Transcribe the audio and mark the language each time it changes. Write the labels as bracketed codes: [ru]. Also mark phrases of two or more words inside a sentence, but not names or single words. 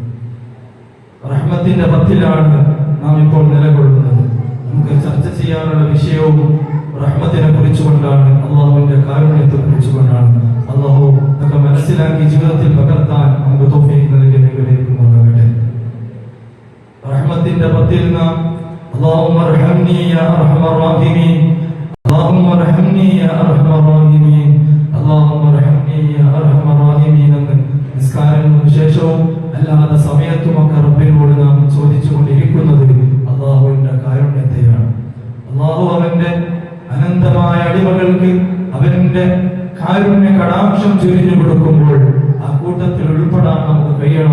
[ml] റഹ്മത്തിന്റെ പത്തിലാണ് നാം ഇപ്പോൾ നിലകൊള്ളുന്നത്. നമുക്ക് ചർച്ച ചെയ്യാനുള്ള വിഷയവും റഹ്മത്തിനെ കുറിച്ചുകൊണ്ടാണ്, അള്ളാഹുവിന്റെ കാരുണ്യത്തെ കുറിച്ചുകൊണ്ടാണ്. അള്ളാഹു ഇതൊക്കെ മനസ്സിലാക്കി ജീവിതത്തിൽ പകർത്താൻ നമുക്ക് തൗഫീഖ് നൽകി അനുഗ്രഹിക്കുമാറാകട്ടെ. റഹ്മത്തിന്റെ പത്തിൽ നാം [ar] اللهم ارحمني يا ارحم الراحمين اللهم ارحمني يا ارحم الراحمين اللهم ارحمني يا ارحم الراحمين [ml] എന്ന് നിസ്കാരങ്ങൾക്ക് ശേഷവും അല്ലാതെ സമയത്തുമൊക്കെ റബ്ബിനോട് നാം ചോദിച്ചുകൊണ്ടിരിക്കുന്നത് അള്ളാഹുവിന്റെ കാരുണ്യത്തെയാണ്. അള്ളാഹു അവന്റെ അനന്തമായ അടിമകൾക്ക് അവന്റെ കാരുണ്യ കടാക്ഷം ചൊരിഞ്ഞു കൊടുക്കുമ്പോൾ ആ കൂട്ടത്തിൽ ഉൾപ്പെടാൻ നമുക്ക് കഴിയണം.